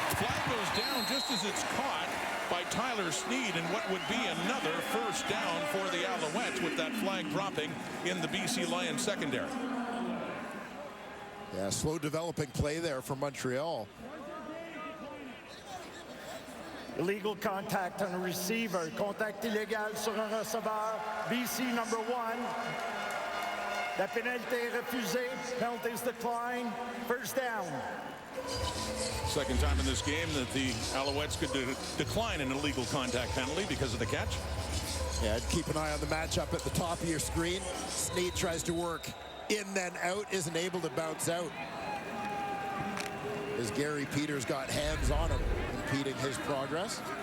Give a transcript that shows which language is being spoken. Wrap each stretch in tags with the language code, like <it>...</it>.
<en>Flag goes down just as it's caught by Tyler Sneed, and what would be another first down for the Alouettes with that flag dropping in the BC Lions secondary. Yeah, slow developing play there for Montreal. Illegal contact on a receiver.</en> <fr>Contact illégal sur un receveur.</fr> <en>BC number 1.</en> <fr>La pénalité est refusée.</fr> <en>Penalties decline. First down. Second time in this game that the Alouettes could decline an illegal contact penalty because of the catch. Yeah, keep an eye on the matchup at the top of your screen. Sneed tries to work in then out, isn't able to bounce out as Gary Peters got hands on him, impeding his progress.</en>